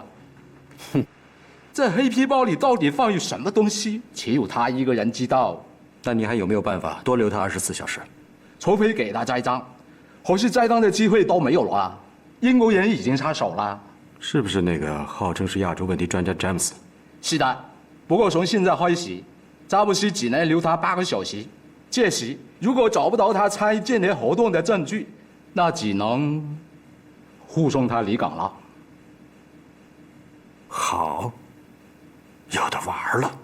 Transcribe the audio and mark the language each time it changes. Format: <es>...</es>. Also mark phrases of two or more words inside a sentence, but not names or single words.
<zh>哼，这黑皮包里到底放有什么东西，只有他一个人知道。那你还有没有办法多留他24小时？除非给他栽赃，或是栽赃的机会都没有了。英国人已经插手了。是不是那个号称是亚洲问题专家詹姆斯？是的，不過從現在開始，詹姆斯只能留他8個小時。屆時如果找不到他參與間諜活動的證據，那只能護送他離港了。好，有的玩了。</zh>